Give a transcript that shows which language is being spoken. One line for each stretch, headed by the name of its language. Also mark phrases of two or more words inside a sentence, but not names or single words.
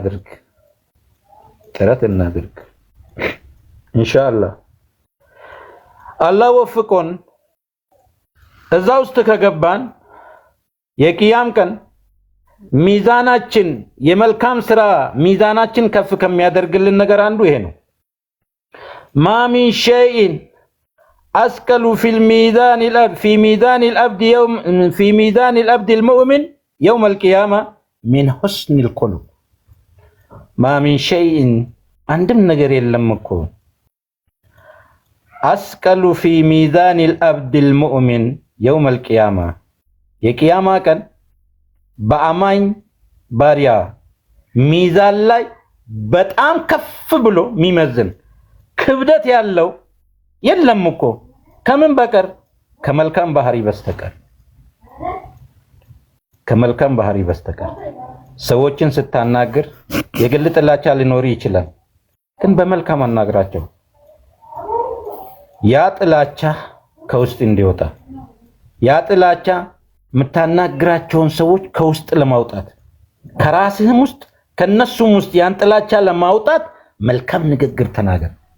Amharic: እናድርግ ኢንሻአላህ አላህ ወፍቆን እዛ ውስጥ ከገባን የቂያም ቀን ሚዛናችን የመልካም ስራ ሚዛናችን ከፍ ከሚያደርግልን ነገር አንዱ ይሄ ነው
Arabic: ما من شيء أثقل في ميزان العبد المؤمن يوم القيامة من حسن القلوب ما من شيء عندم
Amharic: ነገር የለም እኮ
Arabic: أثقل في ميزان العبد المؤمن يوم القيامة
Amharic: የቂያማ ቀን በአማኝ ባሪያ ሚዛን ላይ በጣም ከፍ ብሎ የሚመዝን ክብደት ያለው የለም እኮ ከምን በቀር ከመልካም ባህሪ በስተቀር ሰዎችን ስታናግር የግል ጥላቻ ሊኖር ይችላል ግን በመልካም አናግራቸው ያ ጥላቻ ከውስጥ እንዲወጣ ያ ጥላቻ የምታናግራቸውን ሰዎች ከውስጥ ለማውጣት ከራስህም ውስጥ ከነሱም ውስጥ ያን ጥላቻ ለማውጣት መልካም ንግግር ተናገር